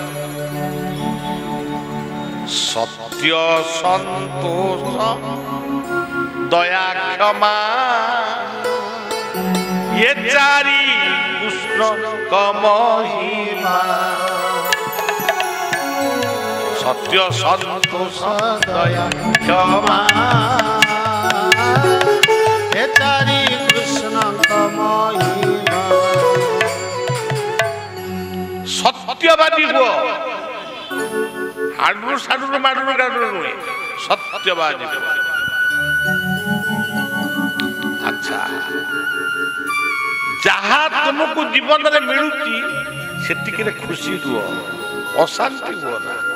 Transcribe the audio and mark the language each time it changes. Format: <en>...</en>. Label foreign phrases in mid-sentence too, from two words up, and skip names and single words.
<or>ସତ୍ୟ, ସନ୍ତୋଷ, ଦୟା, କ୍ଷମା, ଏ ଚାରି କୃଷ୍ଣଙ୍କ ମହିମା। ସତ୍ୟ, ସନ୍ତୋଷ, ଦୟା, କ୍ଷମା, ଏ ଚାରି କୃଷ୍ଣଙ୍କ ମହିମା। ସତ୍ୟବାଦୀ ହୁଅ। ହାଡୁରୁ ସାଡୁରୁ ମାଡୁରୁ ଗାଡୁରୁ ନୁହେଁ, ସତ୍ୟବାଦୀ ହୁଅ। ଆଚ୍ଛା, ଯାହା ତୁମକୁ ଜୀବନରେ ମିଳୁଛି ସେତିକିରେ ଖୁସି ରୁହ, ଅଶାନ୍ତି ହୁଅ ନା।</or>